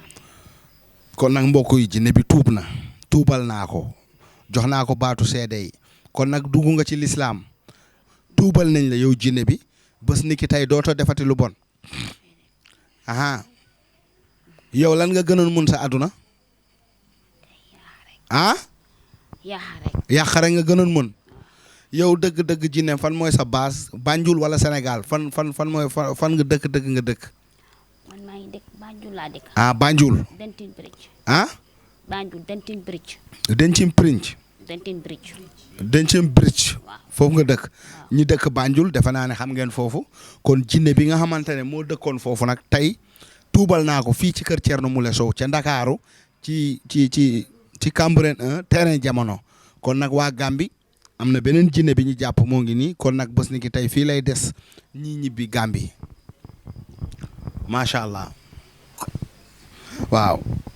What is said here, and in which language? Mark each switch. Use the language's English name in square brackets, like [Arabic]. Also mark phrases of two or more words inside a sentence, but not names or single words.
[Wolof] kon nag mbokk yi jinne bi tuub na tuubal naa ko jox naa ko baatu seede yi kon nag dugg nga ci lislaam tuubal nañ la yow jinne bi bés ni ki tey dootoo defati lu bon aha yow lan nga gënoon mun sa àdduna ah yàq rek nga gënoon mun yow dëgg-dëgg jinne fan mooy sa base Banjul wala Sénégal fan mooy fan nga dëkk nga dëkk man maa ngi dëkk Banjul laa dëkk. ah Banjul Denton Bridge. ah Banjul Denton Bridge. Denton Bridge Denton Bridge. Denton Bridge foofu nga dëkk ñi dëkk Banjul defe naa ne xam ngeen foofu kon jinne bi nga xamante ne moo dëkkoon foofu nag tey tuubal naa ko fii ci kër Thierno Moule Sow ca Ndakaaru ci Cambérène 1 terrain jamono kon nag waa Gambi am na beneen jinne bi ñu jàpp moo ngi nii kon nag bés ni ki tey fii lay des ñii ñibbi Gambi [Arabic] ما شاء الله [Wolof] waaw